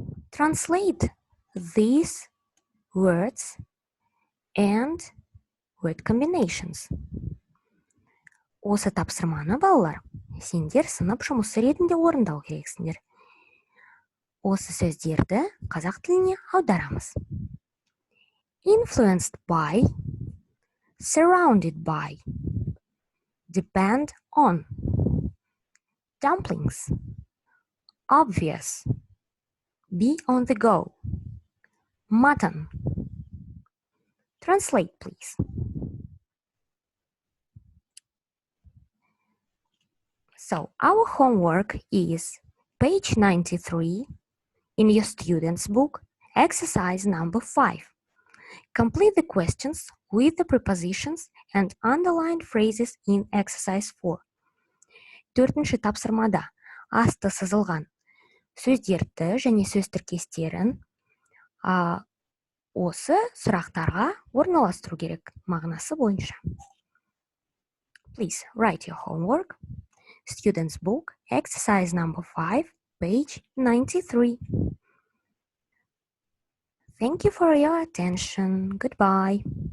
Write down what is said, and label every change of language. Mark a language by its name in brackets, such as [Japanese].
[English] Translate these words and word combinations. [Kazakh] Осы тапсырманы балалар Сендер сынып жұмысы ретінде орындау керексіңдер. Осы сөздерді қазақ тіліне аударамыз. [English] Influenced by, surrounded by, depend on, dumplings, obvious, be on the go, mutton. Translate, please. So, our homework is page 93 in your student's book, exercise number 5. Complete the questions with the prepositions and underlined phrases in exercise 4. [Kazakh] Төртінші тапсырмада асты сызылған сөздерді және сөз тіркестерін осы сұрақтарға орналастыру керек мағынасы бойынша. [English] Please write your homework. Student's book, exercise number 5, page 93. Thank you for your attention. Goodbye.